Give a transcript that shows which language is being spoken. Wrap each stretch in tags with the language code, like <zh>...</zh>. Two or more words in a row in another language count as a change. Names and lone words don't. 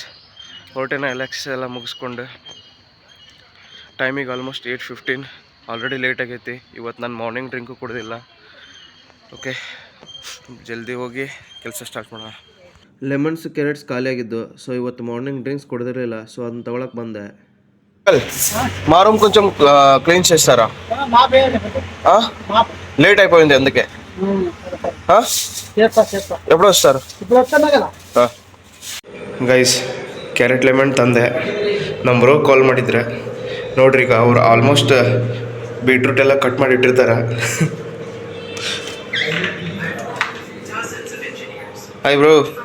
<kn>ಹೊರಟೇನ ಎಲ್ಲ ಎಕ್ಸಸೈಸ್ ಎಲ್ಲ ಮುಗಿಸ್ಕೊಂಡು ಟೈಮಿಗೆ ಆಲ್ಮೋಸ್ಟ್ 8:15.</kn> <en>already late</en> <kn>ಆಗೈತಿ. ಇವತ್ತು ನಾನು</kn> <en>morning drink</en> <kn>ಕುಡ್ದಿಲ್ಲ. ಓಕೆ, ಜಲ್ದಿ ಹೋಗಿ ಕೆಲಸ ಸ್ಟಾರ್ಟ್ ಮಾಡೋಣ.</kn> <en>lemons carrots</en> <kn>ಖಾಲಿ ಆಗಿದ್ದು. ಸೊ ಇವತ್ತು</kn> <en>morning drinks</en> <kn>ಕುಡ್ದಿರಲಿಲ್ಲ. ಸೊ ಅದನ್ನ ತೊಗೊಳಕ್ಕೆ ಬಂದೆ.</kn> <te>మా రూమ్ కొంచెం క్లీన్ చేస్తారా? లేట్ అయిపోయింది అందుకే. ఎప్పుడు వస్తారు ಗೈಸ್?</te> <en>carrot lemon</en> <kn>ತಂದೆ. ನಮ್ಮ</kn> <en>bro call</en> <kn>ಮಾಡಿದ್ರೆ ನೋಡ್ರಿ. ಈಗ ಅವ್ರು</kn> <en>almost beetroot</en> <kn>ಎಲ್ಲ ಕಟ್ ಮಾಡಿ ಇಟ್ಟಿರ್ತಾರೆ.</kn> <en>hi bro.</en>